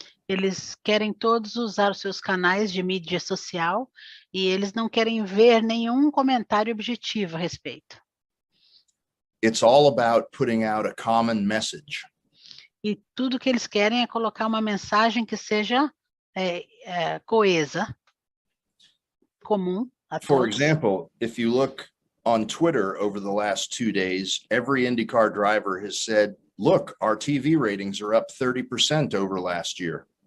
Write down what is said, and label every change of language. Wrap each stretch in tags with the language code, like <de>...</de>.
<pt>Eles querem todos usar os seus canais de mídia social e eles não querem ver nenhum comentário objetivo a respeito.</pt> <en>It's all about putting out a common message.</en> <pt>E tudo que eles querem é colocar uma mensagem que seja coesa, comum a</pt> <en>For</en> <pt>todos.</pt> <en>example, if you look on Twitter over the last 2 days, every IndyCar driver has said, look, our TV ratings are up 30% over last year.</en>